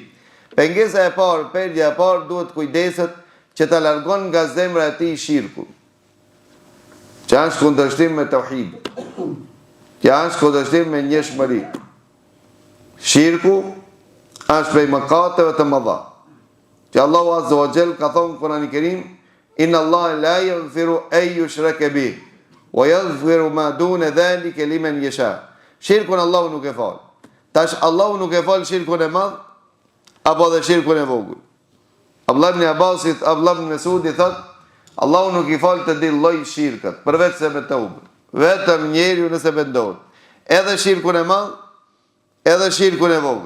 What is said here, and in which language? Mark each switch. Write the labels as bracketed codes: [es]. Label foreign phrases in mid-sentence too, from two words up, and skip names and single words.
[sq] Pengesa e parë, perdja e parë, duhet kujdeset që të largon nga zemra e tij shirku, që është kundërshtim me tauhid, që është kundërshtim me njëshmëri. Shirku është prej mëkateve të mëdha, që Allahu [ar] عز وجل [sq] ka thonë në Kur'anin e Kerim, [ar] إن الله لا يغفر أن يشرك به ويغفر ما دون ذلك لمن يشاء. [sq] Shirkun Allahu nuk e fal. Tash Allahu nuk e fal shirkun e madh apo dhe shirkun e vogël. Abdullah ibn Abbasit, Abdullah ibn Mesudi thot, Allahu nuk i fal të di lloj shirkët, përveç se me tauba. Vetëm njeriu nëse vendohet. Edhe shirkun e madh, edhe shirkun e vogël.